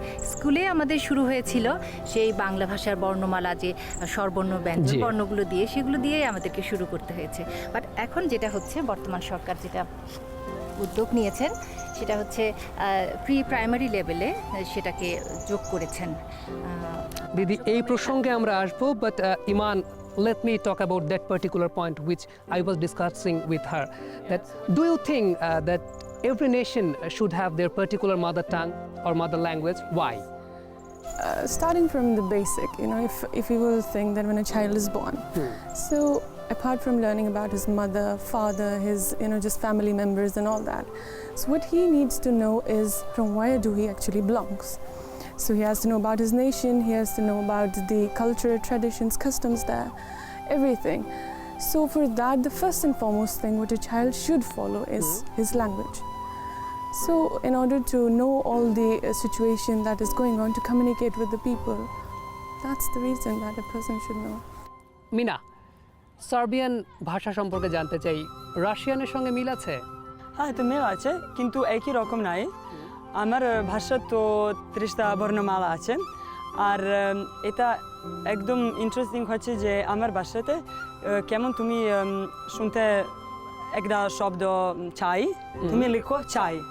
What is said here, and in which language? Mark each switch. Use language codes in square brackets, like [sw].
[bn] স্কুলে আমাদের শুরু হয়েছিল সেই বাংলা ভাষার বর্ণমালা, যে স্বরবর্ণ ব্যঞ্জন বর্ণগুলো দিয়ে, সেগুলো দিয়েই আমাদেরকে শুরু করতে হয়েছে। বাট এখন যেটা হচ্ছে, বর্তমান সরকার যেটা উদ্যোগ নিয়েছেন, সেটা হচ্ছে প্রি প্রাইমারি লেভেলে সেটাকে যোগ করেছেন। দিদি, এই প্রসঙ্গে আমরা আসবো, but Iman, [en] let me talk about that particular point which I was discussing with her. That do you think that every nation should have their particular mother tongue or mother language? Why? Starting from the basic, if you will think that when a child is born, so apart from learning about his mother, father, his just family members and all that, so what he needs to know is from where do he actually belongs. So he has to know about his nation, he has to know about the culture, traditions, customs there, everything. So for that, the first and foremost thing what a child should follow is his language. So in order to know all the situation that is going on, to communicate with the people, that's the reason that a person should know. [bn] Mina, Serbian ভাষা সম্পর্কে জানতে চাই, রাশিয়ানের সঙ্গে মিল আছে? হ্যাঁ, তো মিল আছে, কিন্তু একই রকম নাই। আমার ভাষা তো 30টা বর্ণমালা আছে, আর এটা একদম ইন্টারেস্টিং হচ্ছে যে আমার ভাষাতে কেমন তুমি শুনতে একটা শব্দ চাই, তুমি লিখো চাই,